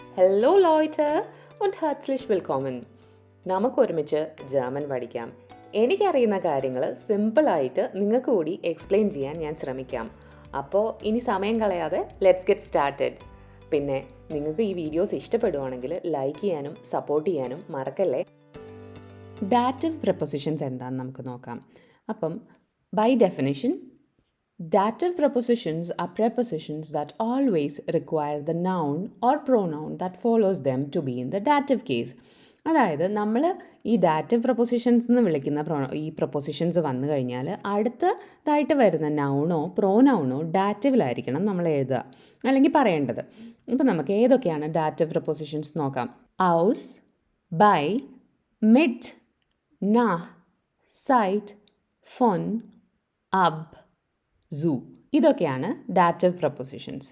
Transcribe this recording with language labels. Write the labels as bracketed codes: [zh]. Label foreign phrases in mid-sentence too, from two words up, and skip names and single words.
[de] Hello Leute und herzlich willkommen. [ml] നമുക്കൊരുമിച്ച് ജർമ്മൻ പഠിക്കാം. എനിക്കറിയുന്ന കാര്യങ്ങൾ സിമ്പിളായിട്ട് നിങ്ങൾക്ക് കൂടി എക്സ്പ്ലെയിൻ ചെയ്യാൻ ഞാൻ ശ്രമിക്കാം. അപ്പോൾ ഇനി സമയം കളയാതെ [en] let's get started. [ml] പിന്നെ നിങ്ങൾക്ക് ഈ വീഡിയോസ് ഇഷ്ടപ്പെടുവാണെങ്കിൽ ലൈക്ക് ചെയ്യാനും സപ്പോർട്ട് ചെയ്യാനും മറക്കല്ലേ. [en] dative prepositions [ml] എന്താണെന്ന് നമുക്ക് നോക്കാം. [en] അപ്പം by definition dative prepositions are prepositions that always require the noun or pronoun that follows them to be in the dative case. [ml] അതായത് നമ്മൾ ഈ [en] dative prepositions [ml] എന്ന് വിളിക്കുന്ന ഈ പ്രപ്പോസിഷൻസ് വന്നു കഴിഞ്ഞാൽ അടുത്തതായിട്ട് വരുന്ന നൗണോ പ്രോനൗണോ ഡാറ്റീവിലായിരിക്കണം നമ്മൾ എഴുതുക അല്ലെങ്കിൽ പറയേണ്ടത്. ഇപ്പം നമുക്ക് ഏതൊക്കെയാണ് [en] dative prepositions [ml] നോക്കാം. [de] aus, bei, mit, nach, seit, von, ab, zu, [ml] ഇതൊക്കെയാണ് [en] dative prepositions.